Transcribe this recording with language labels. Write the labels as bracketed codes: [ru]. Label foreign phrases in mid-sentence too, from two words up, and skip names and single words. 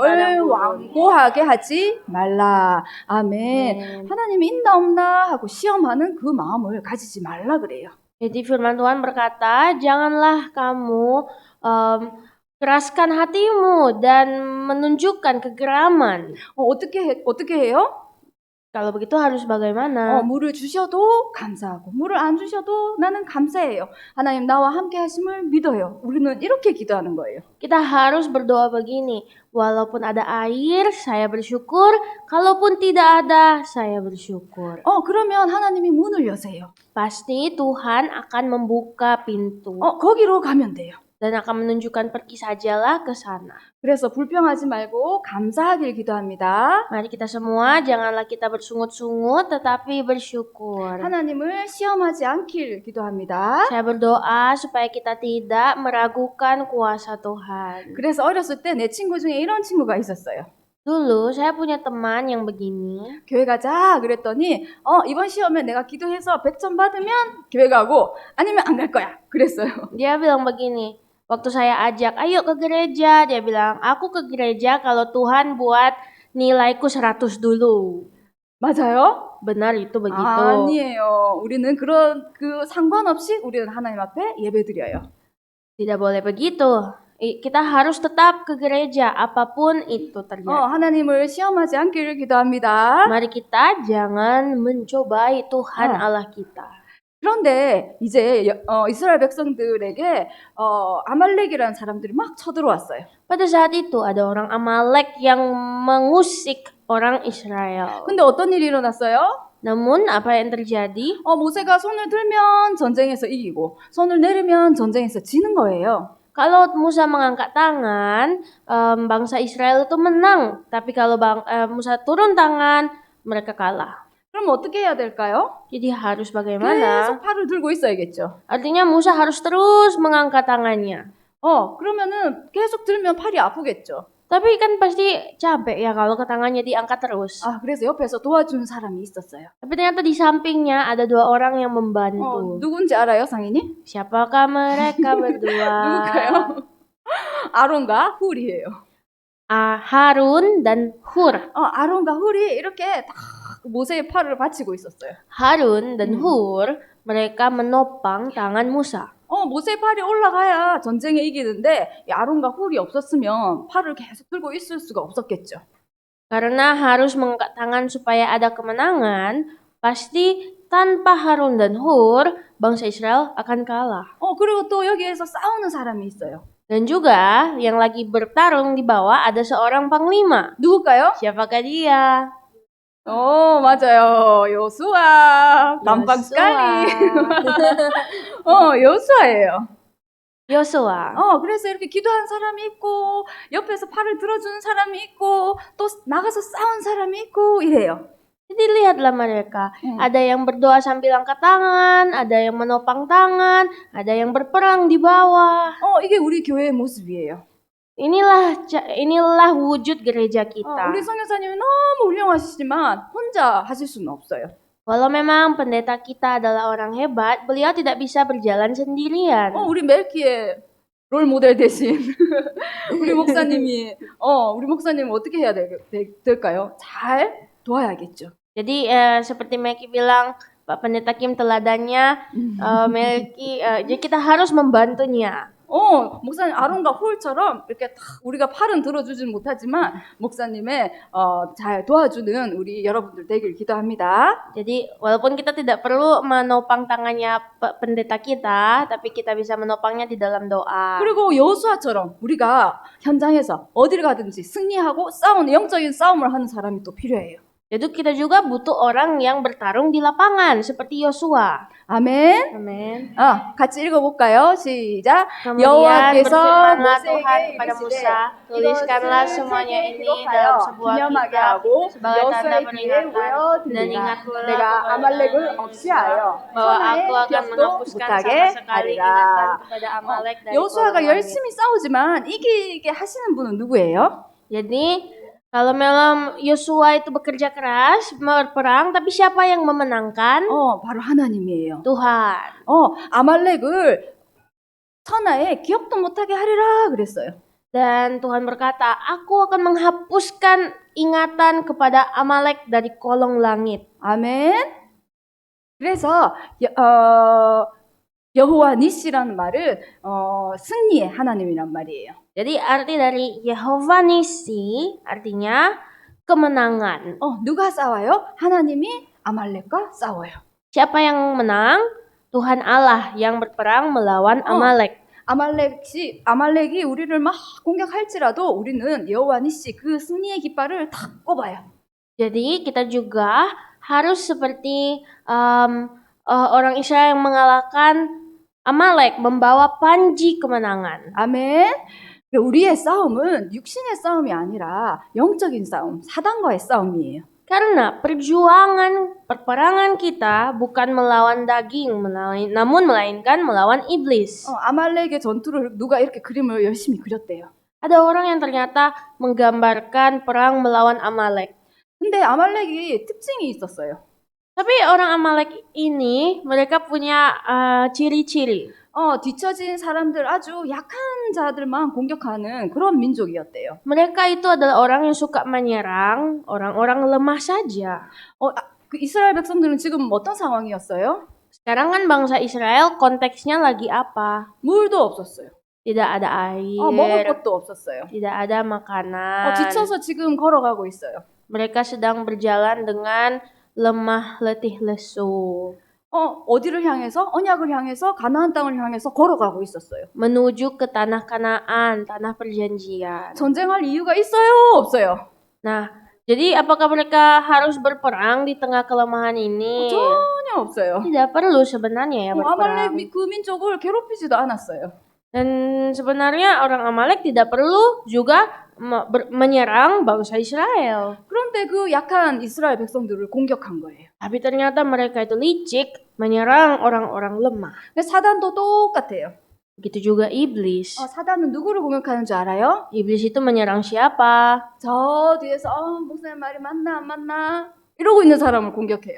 [ko] 마음을 [id] gurun. [ko] 완고하게 하지 말라. 아멘. 하나님이 있나 없나 하고 시험하는 그 마음을 가지지 말라 그래요. [id] Jadi firman Tuhan berkata, janganlah kamu keraskan hatimu dan menunjukkan kegeraman. [ko] 어떻게 해요? [id] Kalau begitu harus bagaimana? [ko] 물을 주셔도 감사하고 물을 안 주셔도 나는 감사해요. 하나님 나와 함께 하심을 믿어요. 우리는 이렇게 기도하는 거예요. [id] Kita harus berdoa begini, walaupun ada air, saya bersyukur. Kalaupun tidak ada, saya bersyukur. [ko] 그러면 하나님이 문을 여세요. [id] Pasti Tuhan akan membuka pintu [ko] 거기로 가면 돼요. [id] dan akan menunjukkan pergi sajalah ke sana. [ko] 그래서 불평하지 말고 감사하길 기도합니다. [id] Mari kita semua janganlah kita bersungut-sungut tetapi bersyukur. [ko] 하나님을 시험하지 않길 기도합니다. [id] Saya berdoa supaya kita tidak meragukan kuasa Tuhan. [ko] 그래서 어렸을 때 내 친구 중에 이런 친구가 있었어요. [id] Dulu saya punya teman yang begini. [ko] 교회 가자 그랬더니 이번 시험에 내가 기도해서 100점 받으면 교회 가고 아니면 안 갈 거야 그랬어요. [id] Dia bilang begini, Waktu saya ajak, ayo ke gereja, dia bilang, aku ke gereja kalau Tuhan buat nilaiku 100 dulu. [ko] 맞아요? [id] Benar itu begitu. [ko] 아니에요. 우리는 그런 상관없이 우리는 하나님 앞에 예배드려요. [id] Tidak boleh begitu. Kita harus tetap ke gereja apapun itu terjadi. [ko] 하나님을 시험하지 않기를 기도합니다. [id] Mari kita jangan mencobai Tuhan 어. Allah kita. [ko] 그런데 이제 이스라엘 백성들에게 아말렉이라는 사람들이 막 쳐들어왔어요. [id] Pada saat itu ada orang Amalek yang mengusik orang Israel. [ko] 근데 어떤 일이 일어났어요? [id] Namun apa yang terjadi? [ko] 모세가 손을 들면 전쟁에서 이기고 손을 내리면 전쟁에서 지는 거예요. [id] Kalau Musa mengangkat tangan, bangsa Israel itu menang. Tapi kalau Musa turun tangan, mereka kalah. [ko] 그럼 어떻게 해야 될까요? [id] Jadi harus bagaimana? [ko] 계속 팔을 들고 있어야겠죠. [id] Artinya Musa harus terus mengangkat tangannya. [ko] 그러면은 계속 들면 팔이 아프겠죠. [id] Tapi kan pasti capek ya kalau ke tangannya diangkat terus. [ko] 그래서 옆에서 도와주는 사람이 있었어요. [id] Tapi ternyata di sampingnya ada 2 orang yang membantu. [ko] 누군지 알아요, 상인이? [id] Siapakah mereka berdua? [ko] 누굴까요? 아론과 훌이에요. [id] Harun dan Hur. [ko] 아론과 훌이 이렇게 딱 모세의 팔을 받치고 있었어요. [id] Harun dan Hur mereka menopang tangan Musa. [ko] 모세의 팔이 올라가야 전쟁에 이기는데 이 아론과 훌이 없었으면 팔을 계속 들고 있을 수가 없었겠죠. [id] Karena harus mengangkat tangan supaya ada kemenangan, pasti tanpa Harun dan Hur, bangsa Israel akan kalah. [ko] 그리고 또 여기에서 싸우는 사람이 있어요. [id] Dan juga yang lagi bertarung di bawah ada seorang panglima. [ko] 누굴까요? [id] Siapakah dia? [ko] 맞아요. 요수아. 깜빡 스카리. 요수아예요. [id] Yosua. [ko] 그래서 이렇게 기도한 사람이 있고 옆에서 팔을 들어주는 사람이 있고 또 나가서 싸운 사람이 있고 이래요. [id] Jadi lihatlah mereka, ada yang berdoa sambil angkat tangan, ada yang menopang tangan, ada yang berperang di bawah. [ko] 이게 우리 교회의 모습이에요. [id] Inilah wujud gereja kita. [ko] 우리 성교사님이 너무 훌륭하시지만 혼자 하실 수는 없어요. [id] Walau memang pendeta kita adalah orang hebat, beliau tidak bisa berjalan sendirian. [ko] 우리 멜키의 [en] role model [ko] 대신 우리 목사님은 어떻게 해야 될까요? 잘 도와야겠죠. [id] Jadi seperti Meki bilang, Pak Pendeta Kim teladannya, Melki, jadi kita harus membantunya. [ko] 목사님 아론과 홀처럼 이렇게 딱 우리가 팔은 들어주진 못하지만 목사님의 잘 도와주는 우리 여러분들 되길 기도합니다. [id] Jadi walaupun kita tidak perlu menopang tangannya pendeta kita, tapi kita bisa menopangnya di dalam doa. [ko] 그리고 여호수아처럼 우리가 현장에서 어디를 가든지 승리하고 영적인 싸움을 하는 사람이 또 필요해요. [id] Jadi kita juga butuh orang yang bertarung di lapangan seperti Yosua. [ko] 아멘. [id] Amin. [ko] 같이 읽어볼까요? 시작. [id] Kemudian [ko] 여호와께서 [id] berfirmanlah Tuhan [ko] 모세에게 [id] kepada [ko] 이르시되 [id] Musa, tuliskanlah [ko] 이것을 [id] semuanya [ko] 책에 [id] ini [ko] 기록하여 [id] dalam sebuah [ko] 기념하게 [id] kitab [ko] 하고 [id] sebagai tanda [ko] 여호수아의 뒤에 [id] peringatan dan [ko] 외워두리라. [id] ingatlah [ko] 내가 [id] kepada [ko] 아말렉을 [id] Musa [ko] 없이하여 [id] bahwa [ko] 천하의 [id] aku akan [ko] 기억도 [id] menghapuskan [ko] 못하게 [id] sama sekali [ko] 하리라. [id] ingatan kepada Amalek dari [ko] 여호수아가 [id] kolong langit. [ko] 열심히 싸우지만 이기게 하시는 분은 누구예요? [id] Jadi kalau memang Yosua itu bekerja keras, berperang, tapi siapa yang memenangkan? [ko] 바로 하나님이에요. [id] Tuhan. [ko] 아말렉을 천하에 기억도 못하게 하리라 그랬어요. [id] Dan Tuhan berkata, aku akan menghapuskan ingatan kepada Amalek dari kolong langit. [ko] 아멘. 그래서 여호와 니시라는 말은 승리의 하나님이란 말이에요. [id] Jadi arti dari Yehova Nisi artinya kemenangan. [ko] 누가 싸워요? 하나님이 아말렉과 싸워요. [id] Siapa yang menang? Tuhan Allah yang berperang melawan Amalek. [ko] 아말렉이 우리를 막 공격할지라도 우리는 여호와 니시 그 승리의 깃발을 탁 꼽아요. [id] Jadi kita juga harus seperti orang Israel yang mengalahkan Amalek, membawa panji kemenangan. [ko] 아멘. 우리의 싸움은 육신의 싸움이 아니라 영적인 싸움, 사단과의 싸움이에요. [id] Karena peperangan kita bukan melawan daging, namun melainkan melawan iblis. [ko] 아말렉의 전투를 누가 이렇게 그림을 열심히 그렸대요. [id] Ada orang yang ternyata menggambarkan perang melawan Amalek. [ko] 근데 아말렉이 특징이 있었어요. [id] Tapi orang Amalek ini mereka punya ciri-ciri. [ko] 뒤처진 사람들, 아주 약한 자들만 공격하는 그런 민족이었대요. [id] Mereka itu adalah orang yang suka menyerang orang-orang lemah saja. [ko] 그 이스라엘 백성들은 지금 어떤 상황이었어요? [id] Sekarang kan bangsa Israel konteksnya lagi apa? [ko] 물도 없었어요. [id] Tidak ada [ko] 먹을 [id] air, [ko] 것도 없었어요. [id] tidak ada makanan. [ko] 지쳐서 지금 걸어가고 있어요. [id] Mereka sedang berjalan dengan lemah, letih, lesu. [ko] 어디를 향해서? 언약을 향해서, 가나안 땅을 향해서 걸어가고 있었어요. [id] Menuju ke tanah Kanaan, tanah perjanjian. [ko] 전쟁할 이유가 있어요? 없어요? [id] Nah, jadi apakah mereka harus berperang di tengah kelemahan ini? [ko] 전혀 없어요. [id] Tidak perlu sebenarnya ya berperang. [ko] 아말렉 그 민족을 괴롭히지도 않았어요. [id] Dan sebenarnya orang Amalek tidak perlu juga menyerang bangsa Israel. [ko] 그런데 그 약한 이스라엘 백성들을 공격한 거예요. [id] Tapi ternyata mereka itu licik menyerang orang-orang lemah. [ko] 근데 사단도 똑같아요. [id] Begitu juga iblis. [ko] 사단은 누구를 공격하는 줄 알아요? [id] Iblis itu menyerang siapa? [ko] 저 뒤에서 목사님 말이 맞나 안 맞나 이러고 있는 사람을 공격해요.